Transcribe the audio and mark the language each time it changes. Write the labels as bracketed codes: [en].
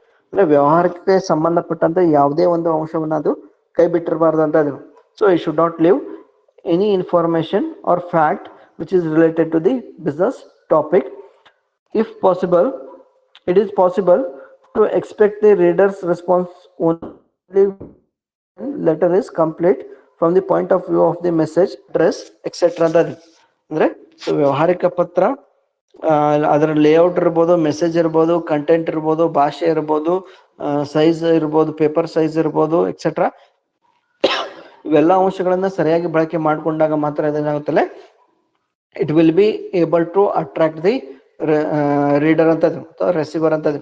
[kn] ಅಂದ್ರೆ ವ್ಯವಹಾರಕ್ಕೆ ಸಂಬಂಧಪಟ್ಟಂತ ಯಾವುದೇ ಒಂದು ಅಂಶವನ್ನ ಅದು ಕೈ ಬಿಟ್ಟಿರಬಾರ್ದು ಅಂತ ಅದು. [en] So it should not leave any information or fact which is related to the business topic. If possible, it is possible to expect the reader's response only when letter is complete from the point of view of the message, address, etc. [kn] ಅಂದ್ರೆ so ವ್ಯವಹಾರಿಕ ಪತ್ರ ಅದರ layout ಇರ್ಬೋದು, message ಇರ್ಬೋದು, content ಇರ್ಬೋದು, ಭಾಷೆ ಇರ್ಬೋದು, size ಇರ್ಬೋದು, ಪೇಪರ್ ಸೈಜ್ ಇರ್ಬೋದು, ಎಕ್ಸೆಟ್ರಾ. ಇವೆಲ್ಲ ಅಂಶಗಳನ್ನ ಸರಿಯಾಗಿ ಬಳಕೆ ಮಾಡಿಕೊಂಡಾಗ ಮಾತ್ರ ಏನಾಗುತ್ತಲ್ಲ, [en] it will be able to attract the reader [kn] ಅಂತ ಅಥವಾ ರೆಸಿವರ್ ಅಂತ.